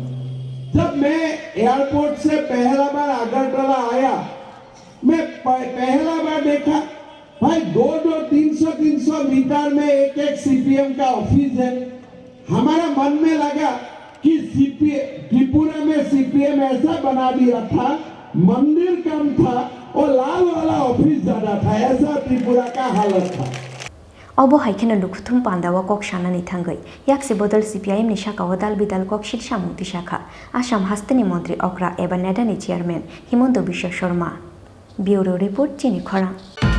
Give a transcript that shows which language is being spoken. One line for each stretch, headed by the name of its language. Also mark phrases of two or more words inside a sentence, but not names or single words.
Hindi: जब मैं एयरपोर्ट से पहला बार अगरतला आया मैं पहला बार देखा भाई 200-300 मीटर में एक सीपीएम का ऑफिस है हमारा मन में लगा कि त्रिपुरा में सीपीएम ऐसा बना दिया था मंदिर कम था और लाल वाला ऑफिस ज्यादा था ऐसा त्रिपुरा का हालत था
Kok Borok: Obo haikena Lukuthum Pandawa Kok Shanani Thangai Yaksi Bodol CPIM ni Shaka Wadal Bidal Kok Shirsha Mukti Shakha Assam Hastani Mantri Okra Eba Nedani Chairman Hemanto Biswa Sharma Bureau Report Chini Khora